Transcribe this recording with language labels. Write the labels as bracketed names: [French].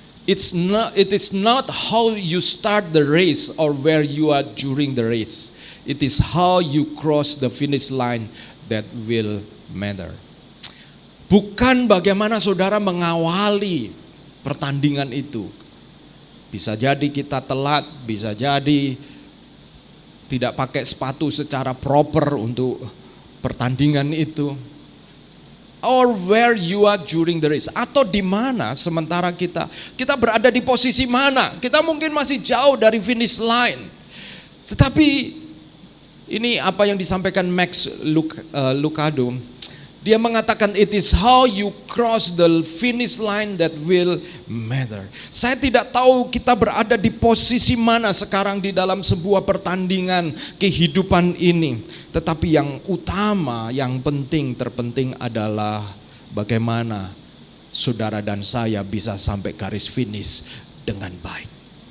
[English] It is not how you start the race or where you are during the race. It is how you cross the finish line that will matter. [Indonesian] Bukan bagaimana saudara mengawali pertandingan itu. Bisa jadi kita telat, bisa jadi tidak pakai sepatu secara proper untuk pertandingan itu. [English] Or where you are during the race, [Indonesian] atau di mana sementara kita berada di posisi mana? Kita mungkin masih jauh dari finish line. Tetapi ini apa yang disampaikan Max Lucado. Dia mengatakan [English] it is how you cross the finish line that will matter. [Indonesian] Saya tidak tahu kita berada di posisi mana sekarang di dalam sebuah pertandingan kehidupan ini. Tetapi yang utama, yang penting, terpenting adalah bagaimana saudara dan saya bisa sampai garis finish dengan baik.